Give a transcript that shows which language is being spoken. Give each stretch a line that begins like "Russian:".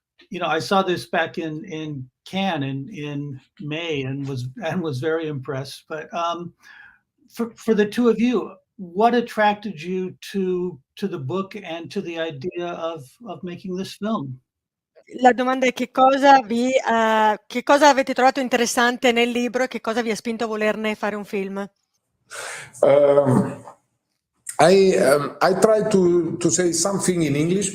English: You know, I saw this back in Cannes in May and was very impressed. But for the two of you, what attracted you to the book and to the idea of making this film?
Italian: La domanda è che cosa avete trovato interessante nel libro e che cosa vi ha spinto a volerne fare un film?
English: I try to say something in English.